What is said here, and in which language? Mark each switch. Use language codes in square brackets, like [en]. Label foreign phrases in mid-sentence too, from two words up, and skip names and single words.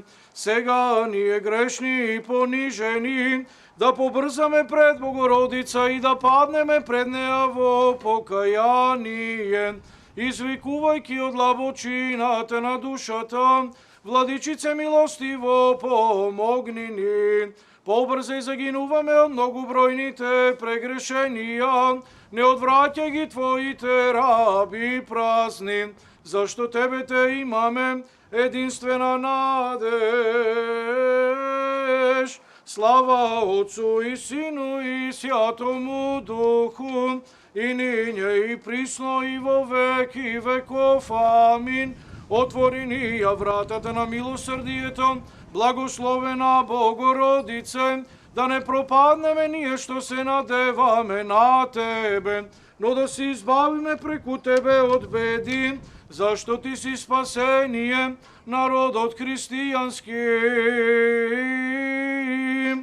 [mk] Сега ние грешни и понижени, да побрзаме пред Богородица и да паднеме пред неа во покаяние, извикувајќи од длабочината на душата, Владичице милостиво помогни ни. Побрзај загинуваме од многобројните прегрешенија, не одвраќај ги Твоите раби празни, зашто Тебе те имаме единствена надеж. [cu] Слава Отцу и Сину и Святому Духу, и ниње и присно и во веки веков. [mk] Амин. Отвори ни ја вратата на милосрдието, благословена Богородице, да не пропаднеме ние што се надеваме на Тебе, но да се избавиме преку Тебе од беди, зашто Ти си спасение, народот христијански.